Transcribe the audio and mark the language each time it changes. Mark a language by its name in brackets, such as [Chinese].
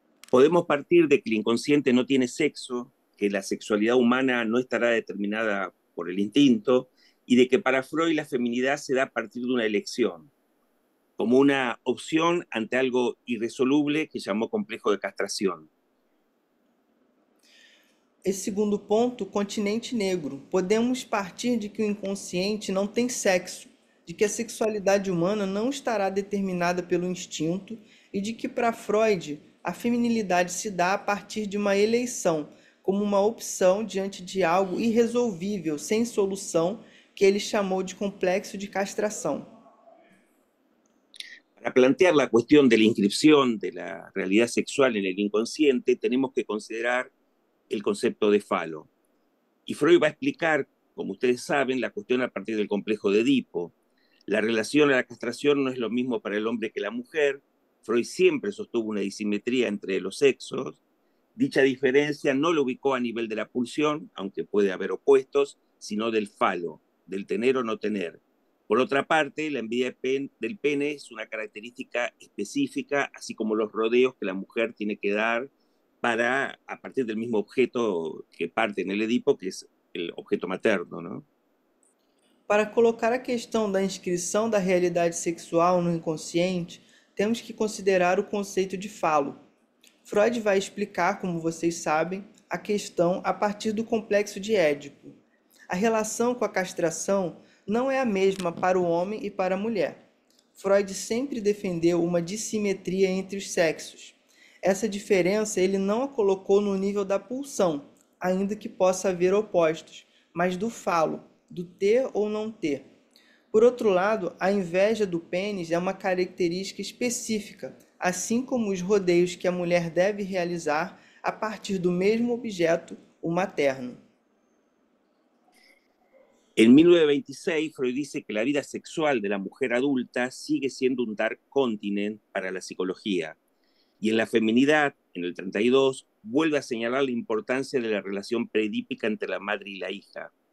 [Spanish] Podemos partir de que el inconsciente no tiene sexo, que la sexualidad humana no estará determinada por el instinto y de que para Freud la feminidad se da a partir de una elección, como una opción ante algo irresoluble que llamó complejo de castración. [Portuguese] Esse segundo ponto, continente negro. Podemos partir de que o inconsciente não tem sexo, de que a sexualidade humana não estará determinada pelo instinto e de que para Freud a feminilidade se dá a partir de uma eleição, como uma opção diante de algo irresolvível, sem solução, que ele chamou de complexo de castração. [Spanish] Para plantear la cuestión de la inscripción de la realidad sexual en el inconsciente, tenemos que considerar el concepto de falo. Y Freud va a explicar, como ustedes saben, la cuestión a partir del complejo de Edipo. La relación a la castración no es lo mismo para el hombre que la mujer. Freud siempre sostuvo una disimetría entre los sexos. Dicha diferencia no lo ubicó a nivel de la pulsión, aunque puede haber opuestos, sino del falo, del tener o no tener. Por otra parte, la envidia del pene es una característica específica, así como los rodeos que la mujer tiene que dar para, a partir del mismo objeto que parte en el Edipo, que es el objeto materno, ¿no? [Portuguese] Para colocar a questão da inscrição da realidade sexual no inconsciente, temos que considerar o conceito de falo. Freud vai explicar, como vocês sabem, a questão a partir do complexo de Édipo. A relação com a castração não é a mesma para o homem e para a mulher. Freud sempre defendeu uma dissimetria entre os sexos. Essa diferença ele não a colocou no nível da pulsão, ainda que possa haver opostos, mas do falo, do ter ou não ter. Por outro lado, a inveja do pênis é uma característica específica, assim como os rodeios que a mulher deve realizar a partir do mesmo objeto, o materno. [Spanish] En 1926, Freud dice que la vida sexual de la mujer adulta sigue siendo un dark continent para la psicología. Y en la feminidad, en el 32, vuelve a señalar la importancia de la relación preedípica entre la madre y la hija.